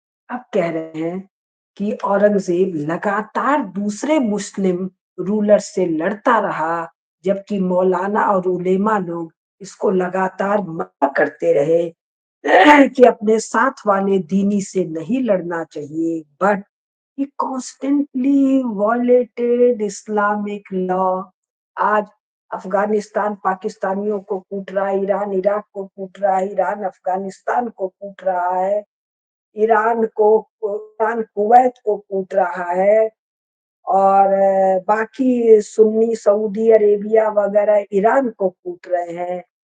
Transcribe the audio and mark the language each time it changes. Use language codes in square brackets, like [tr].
[hi] अब कह रहे हैं कि औरंगजेब लगातार दूसरे मुस्लिम रूलर से लड़ता रहा, जबकि मौलाना और उलेमा लोग इसको लगातार मना करते रहे कि अपने साथ वाले दीनी से नहीं लड़ना चाहिए। [en] But he constantly violated Islamic law. [hi] आज अफगानिस्तान पाकिस्तानियों को कूट रहा है, ईरान इराक को कूट रहा है, ईरान अफगानिस्तान को कूट रहा है, ईरान कुवैत को कूट रहा है, और बाकी सुन्नी सऊदी अरेबिया वगैरह ईरान को कूट रहे हैं।